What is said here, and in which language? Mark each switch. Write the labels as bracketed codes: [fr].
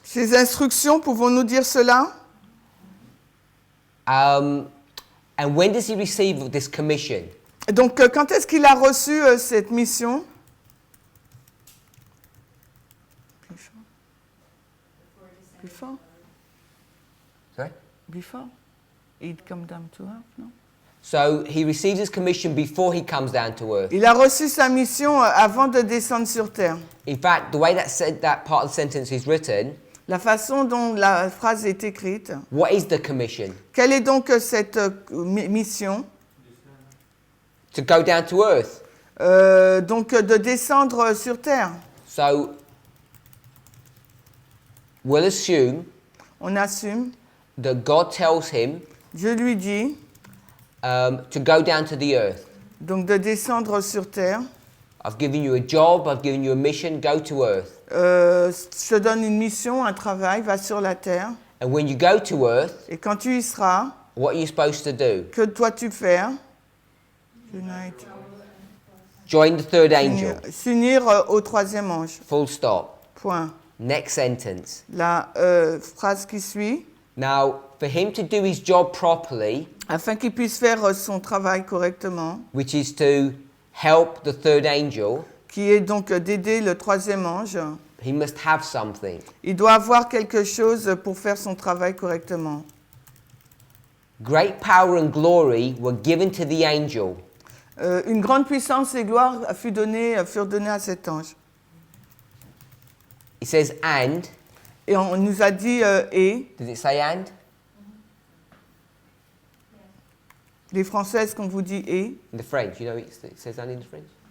[fr] ses instructions, pouvons-nous dire cela? [en] And when does he receive this commission? [fr] Donc, quand est-ce qu'il a reçu cette mission? [en] Before? Sorry? Before? He'd come down to earth, no? So he receives his commission before he comes down to earth. [fr] Il a reçu sa mission avant de descendre sur terre. [en] In fact, the way that part of the sentence is written, [fr] La façon dont la phrase est écrite. [en] what is the commission? [fr] Quelle est donc cette mission? [en] To go down to earth. [fr] Donc de descendre sur terre. [en] So we'll assume [fr] On assume. [en] that God tells him [fr] Dieu lui dit [en] to go down to the earth. [fr] donc de descendre sur terre. [en] I've given you a job, I've given you a mission, go to earth. [fr] Je te donne une mission, un travail, va sur la terre. [en] And when you go to earth, [fr] Et quand tu y seras, [en] what are you supposed to do? [fr] que dois-tu faire? [en] Unite. Join the third angel. [fr] S'unir au troisième ange. [en] Full stop. [fr] Point. [en] Next sentence. [fr] La phrase qui suit. [en] Now, for him to do his job properly, [fr] Afin qu'il puisse faire son travail correctement, [en] which is to help the third angel, [fr] qui est donc d'aider le troisième ange, [en] he must have something. [fr] il doit avoir quelque chose pour faire son travail correctement. [en] Great power and glory were given to the angel. [fr] Une grande puissance et gloire furent données à cet ange. [en] It says and. [fr] Et on nous a dit et. [en] Does it say and? [fr] Les Français, est-ce qu'on vous dit et? [en] In the French, you know it says and in the French?